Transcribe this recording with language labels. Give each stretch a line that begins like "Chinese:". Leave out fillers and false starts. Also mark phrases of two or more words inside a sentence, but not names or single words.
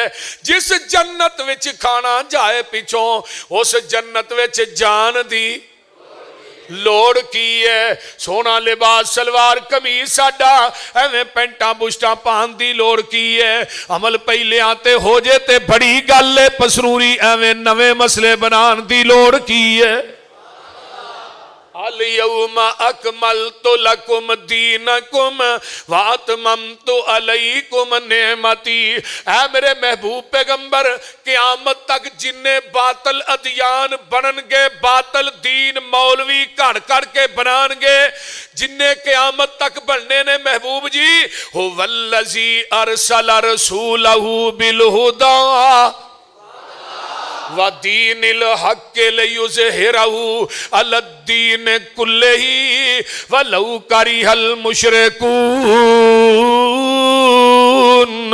Punjabi: جس جنت وچ کھانا جائے پچھوں، اس جنت وچ جان دی لوڑ کی ہے. سونا لباس شلوار قمیض ساڈا، ایویں پینٹاں بشرٹاں پان دی لوڑ کی ہے. عمل پہلیاں تے ہو جے تے بڑی گل ہے، پسروری ایویں نویں مسلے بنان دی لوڑ کی ہے.
Arabic: اليوم أكملت لكم دينكم وأتممت عليكم نعمتي.
Punjabi: اے میرے محبوب پیغمبر، قیامت تک جنے باطل ادیان بنن گے، باطل دین مولوی گھڑ گھڑ کے بنان گے، جنے قیامت تک بننے نے محبوب جی,
Arabic: هو الذي أرسل رسوله بالهدى ودين الحق ليظهره على الدين كله ولو كره المشركون.